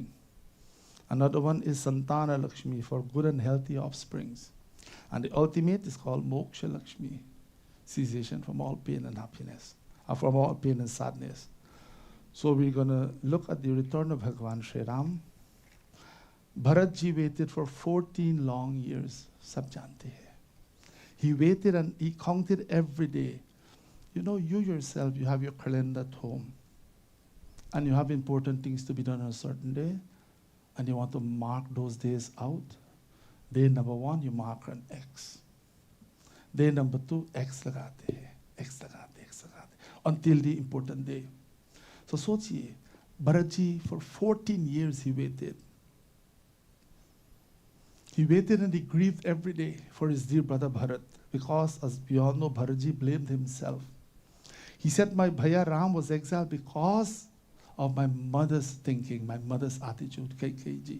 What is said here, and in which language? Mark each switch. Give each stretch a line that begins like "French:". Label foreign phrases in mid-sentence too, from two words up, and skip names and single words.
English: Another one is Santana Lakshmi, for good and healthy offsprings. And the ultimate is called Moksha Lakshmi, cessation from all pain and happiness, from all pain and sadness. So we're going to look at the return of Bhagavan Shri Ram. Bharat Ji waited for 14 long years.
Hindi: Sab jante hai.
English: He waited and he counted every day. You know, you yourself, you have your calendar at home. And you have important things to be done on a certain day. And you want to mark those days out. Day number 1, you mark an X. Day number 2,
Hindi: X lagate hai. X lagate, X lagate.
English: Until the important day. So sochiye, Bharat Ji, for 14 years he waited. He waited and he grieved every day for his dear brother Bharat, because as we all know, Bharat Ji blamed himself. He said, my Bhaiya Ram was exiled because of my mother's thinking, my mother's attitude, Kaikeyi.